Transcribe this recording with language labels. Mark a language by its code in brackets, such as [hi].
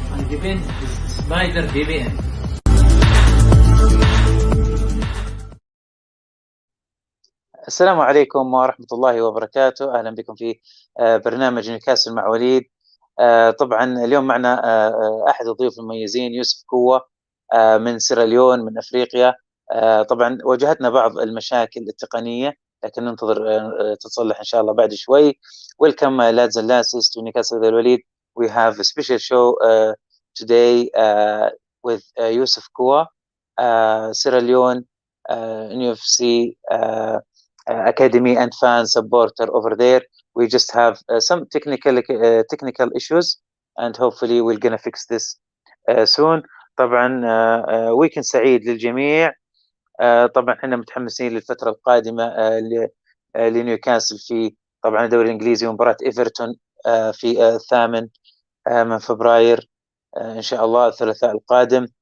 [ar] VPN سبايدر VPN. السلام عليكم ورحمة الله وبركاته. أهلا بكم في برنامج نيوكاسل مع وليد. طبعا اليوم معنا أحد الضيوف المميزين يوسف قوة من سيراليون من أفريقيا. طبعا واجهتنا بعض المشاكل التقنية لكن ننتظر تتصلح إن شاء الله بعد شوي. [en] Welcome lads and lasses to Newcastle with وليد. We have a special show today with Yusuf Koua, Sieralyon, NUFC Academy and fan supporter over there. We just have some technical issues and hopefully we're gonna fix this soon. [ar] طبعا ويكند سعيد للجميع. طبعا احنا متحمسين للفترة القادمة لنيوكاسل في طبعا الدوري الانجليزي ومباراة ايفرتون في 8 من فبراير ان شاء الله الثلاثاء القادم.